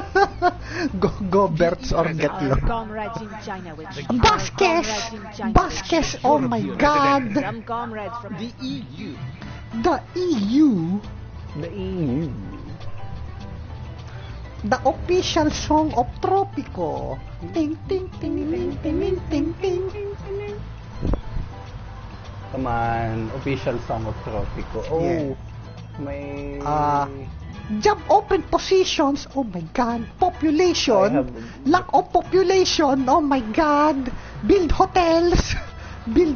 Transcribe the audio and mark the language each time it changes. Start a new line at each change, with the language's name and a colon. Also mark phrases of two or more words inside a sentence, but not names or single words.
English: Goberts or get lost. Comrades in China with Vasquez, oh my God. Some comrades from The EU. The EU, The EU. the official song of Tropico. Ting, ting, ting, ting, ting, ting, ting, ting. Come on, official song of Tropico. Oh, Yeah. may... Job open positions, oh my God. I Population, have- lack of population, oh my God. Build hotels. Build